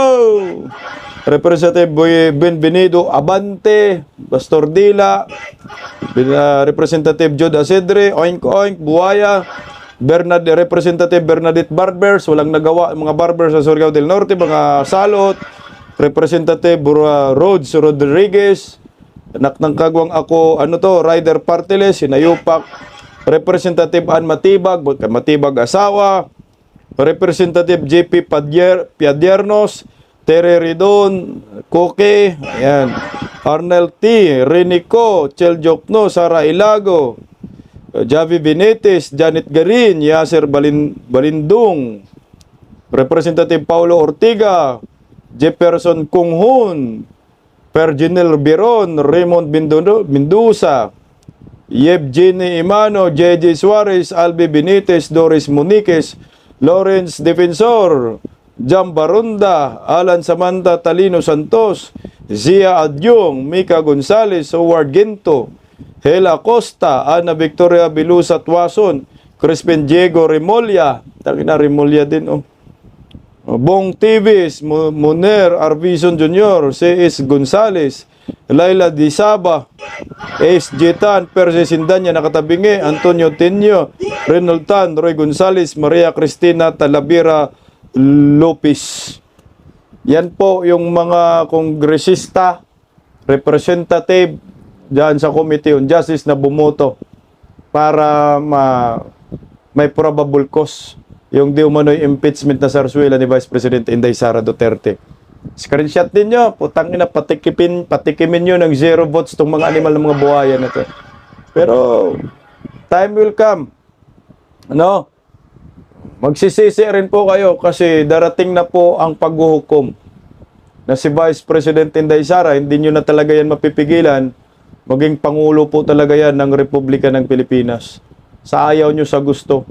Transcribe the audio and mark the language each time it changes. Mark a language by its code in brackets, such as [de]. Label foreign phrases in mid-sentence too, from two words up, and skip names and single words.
[tl] Representative Benvenido Abante, Pastor Dila, Representative Jod Asedre, Oink Oink, buhaya. Representative Bernadette Barbers, walang nagawa mga barbers sa Surigao del Norte, mga salot. Representative Rhodes Rodriguez, anak ng kagwang ako, Rider Partiles, sinayupak. Representative Ann Matibag, Matibag asawa. Representative JP Piadiernos, Tere Ridon, Koke, ayan. Arnel T, Renico, Chel Jokno, Sara Ilago, Javi Benitez, Janet Garin, Yasser Balindung, Representative Paulo Ortiga, Jefferson Kunghun, Perginel Biron, Raymond Mendoza, Yevgeny Imano, JJ Suarez, Albi Benitez, Doris Muniquez, Lawrence Defensor, Jam Barunda, Alan Samantha Talino Santos, Zia Adyong, Mika Gonzalez, Howard Ginto, Hela Costa, Ana Victoria Bilusa Tuason, Crispin Diego Remolla, tangina Remolla din Bong Tivis, Muner Arbison Jr., C.S. Gonzales, Laila Disaba, Ace Jetan, Perse Sindanya nakatabingi, Antonio Tenyo, Reynold Tan, Roy Gonzales, Maria Cristina Talavera Lopez. Yan po yung mga kongresista, representative dyan sa Committee on Justice na bumoto para may [en] probable cause [tl] yung di umano'y impeachment na sarsuela ni Vice President Inday Sara Duterte. Screenshot din nyo, putang ina, patikimin nyo ng 0 votes tong mga animal ng mga buhaya na to. [en] Pero time will come. [tl] Magsisisi rin po kayo kasi darating na po ang paghuhukom na si Vice President Inday Sara, hindi nyo na talaga yan mapipigilan. Maging Pangulo po talaga yan ng Republika ng Pilipinas. Sa ayaw nyo, sa gusto.